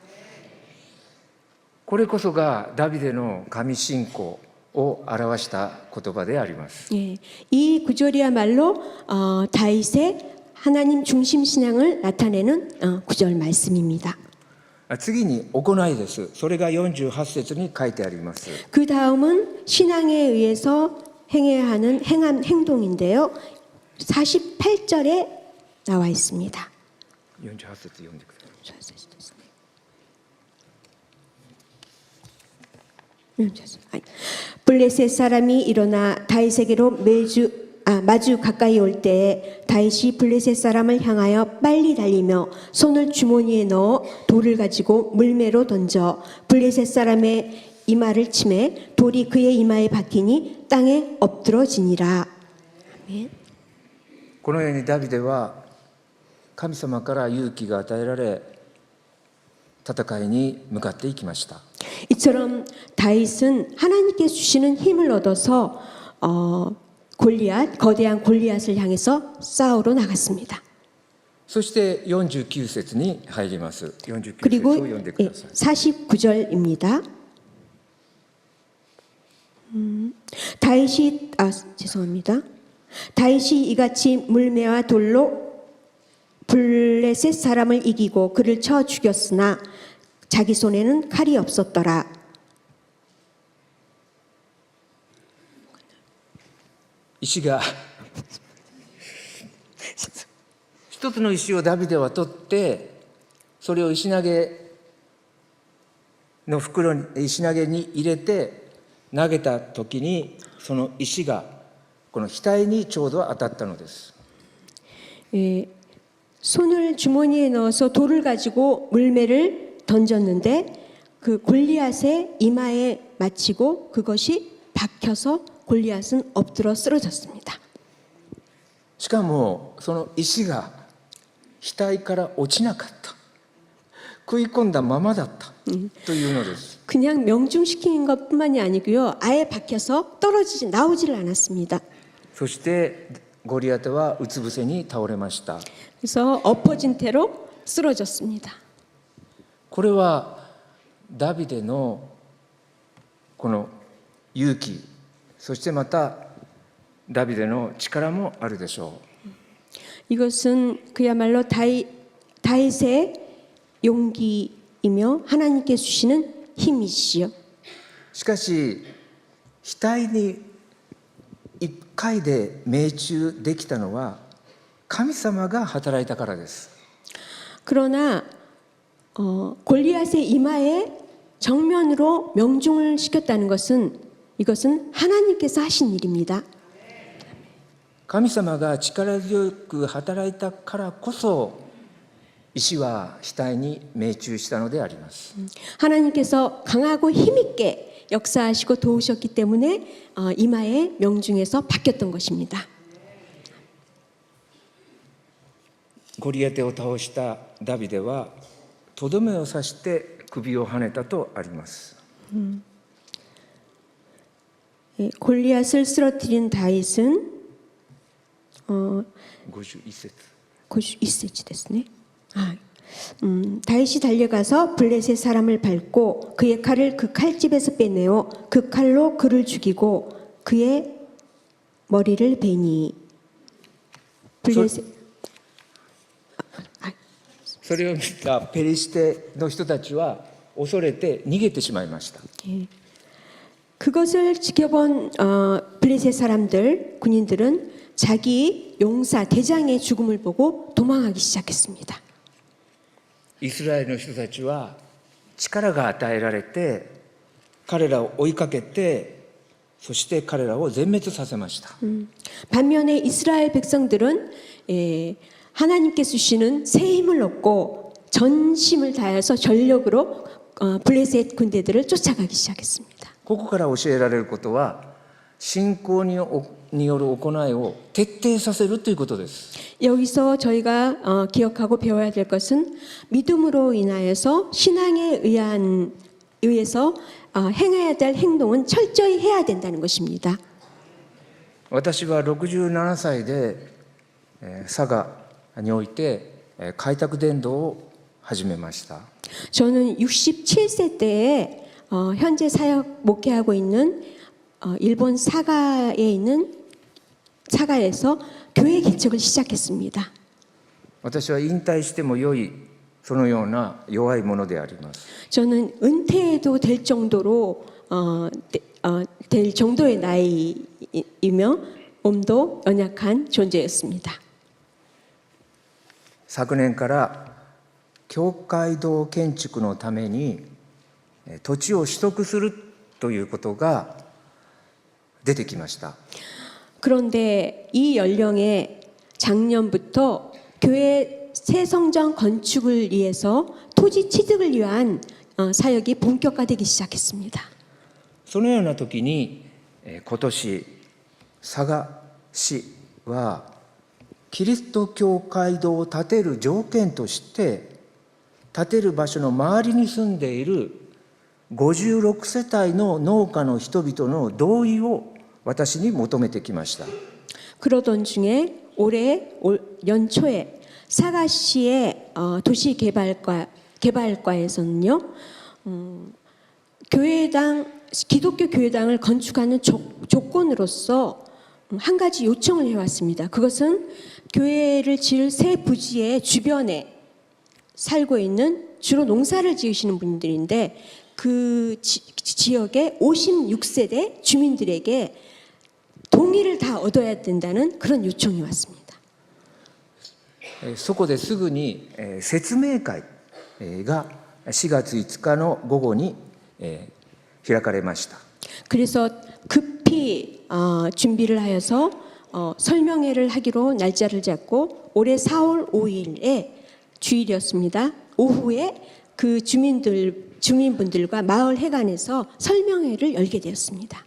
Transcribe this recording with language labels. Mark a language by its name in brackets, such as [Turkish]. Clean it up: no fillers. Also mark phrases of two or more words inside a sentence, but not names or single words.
[Japanese] これこそがダビデの神信仰を表した言葉であります。 [Korean] 예, 이 구절이야말로 다윗의 하나님 중심 신앙을 나타내는 구절 말씀입니다. [Japanese] 次に行いです。それが48節に書いてあります。 [Korean] 그 다음은 신앙에 의해서 행해야 하는 행동인데요. 48절에 나와 있습니다. [Japanese] 48 節読んでください。 [Korean] 블레셋 사람이 일어나 다윗에게로 마주 가까이 올 때에 다윗이 블레셋 사람을 향하여 빨리 달리며 손을 주머니에 넣어 돌을 가지고 물매로 던져 블레셋 사람의 이마를 치매 돌이 그의 이마에 박히니 땅에 엎드러지니라. 아멘. [Japanese] このようにダビデは神様から勇気が与えられ戦いに向かっていきました。 [Korean] 이처럼 다윗은 하나님께서 주시는 힘을 얻어서 거대한 골리앗을 향해서 싸우러 나갔습니다. [Japanese] そして49節に入ります。49節 [Korean] 그리고 [Japanese] を読んでください。 [Korean] 49절입니다. 죄송합니다. 다윗이 이같이 물매와 돌로 블레셋 사람을 이기고 그를 쳐 죽였으나 자기 손에는 칼이 없었더라. [Japanese] 石が一つの石をダビデは取ってそれを石投げの袋に石投げに入れて投げた時にその石がこの額にちょうど当たったのです。 [Korean] 손을 주머니에 넣어서 돌을 가지고 물매를 던졌는데 그 골리앗의 이마에 맞히고 그것이 박혀서 골리앗은 엎드러 쓰러졌습니다. [Japanese] しかもその石が額から落ちなかった。食い込んだままだったというのです。 [Korean] 그냥 명중시킨 것뿐만이 아니고요. 아예 박혀서 나오질 않았습니다. [Japanese] そしてゴリアテはうつ伏せに倒れました。 [Korean] 그래서 엎어진 채로 쓰러졌습니다. [Japanese] これはダビデのこの勇気、そしてまたダビデの力もあるでしょう。 [Korean] 이것은 그야말로 다윗의 용기이며 하나님께 주시는 힘이시요. [Japanese] しかし額に一回で命中できたのは神様が働いたからです。 [Korean] 그러나 골리앗의 이마에 정면으로 명중을 시켰다는 이것은 하나님께서 하신 일입니다. [Japanese] 神様が力強く働いたからこそ石は額に命中したのであります。 [Korean] 하나님께서 강하고 힘있게 역사하시고 도우셨기 때문에 이마에 명중해서 박혔던 것입니다. [Japanese] ゴリアテを倒したダビデはとどめを刺して首をはねたとあります。 [Korean] 골리앗을 쓰러뜨린 다윗은 [Japanese] 51節 [Korean] 51세지 됐네. 다윗이 달려가서 블레셋 사람을 밟고 그의 칼을 그 칼집에서 빼내어 그 칼로 그를 죽이고 그의 머리를 베니 블레셋 [Japanese] それを見たペリシテの人たちは恐れて逃げてしまいました。 [Korean] 그것을 지켜본 블레셋 사람들 군인들은 자기 용사 대장의 죽음을 보고 도망하기 시작했습니다. [Japanese] イスラエルの人たちは力が与えられて彼らを追いかけてそして彼らを全滅させました。 [Korean] 반면에 이스라엘 백성들은 하나님께서 주시는 새 힘을 얻고 전심을 다해서 전력으로 블레셋 군대들을 쫓아가기 시작했습니다. [Japanese] ここから教えられることは、信仰による行いを徹底させるということです。 [Korean] 여기서 저희가 기억하고 배워야 될 것은 믿음으로 인하여서 신앙에 의해서 행해야 될 행동은 철저히 해야 된다는 것입니다. [Japanese] 私は67歳で佐賀において開拓伝道を始めました。 [Korean] 저는 67세 때에 현재 사역 목회하고 있는 일본 사가에 있는 사가에서 교회 개척을 시작했습니다. [Japanese] 私は引退しても良いそのような弱いものであります。 [Korean] 저는 은퇴해도 될 정도로 될 정도의 나이이며 몸도 연약한 존재였습니다. [Japanese] 昨年から教会堂建築のために土地を取得するということが出てきました。 [Korean] 그런데 이 연령에 작년부터 교회 새 성전 건축을 위해서 토지 취득을 위한 사역이 본격화되기 시작했습니다. [Japanese] そのような時に今年佐賀市はキリスト教会堂を建てる条件として建てる場所の周りに住んでいる56世帯の農家の人々の同意を私に求めてきました。 [Korean] 그러던 중에 올해 연초에 사가시의 도시개발과에서는요, 기독교 교회당을 건축하는 조건으로서 한 가지 요청을 해왔습니다. 그것은 교회를 지을 새 부지의 주변에 살고 있는 주로 농사를 지으시는 분들인데 그 지역의 56세대 주민들에게 동의를 다 얻어야 된다는 그런 요청이 왔습니다. [Japanese] そこですぐに説明会が4月5日の午後に開かれました。 [Korean] 그래서 급히 준비를 하여서 설명회를 하기로 날짜를 잡고 올해 4월 5일에 주일이었습니다. 오후에 그 주민분들과 마을 회관에서 설명회를 열게 되었습니다.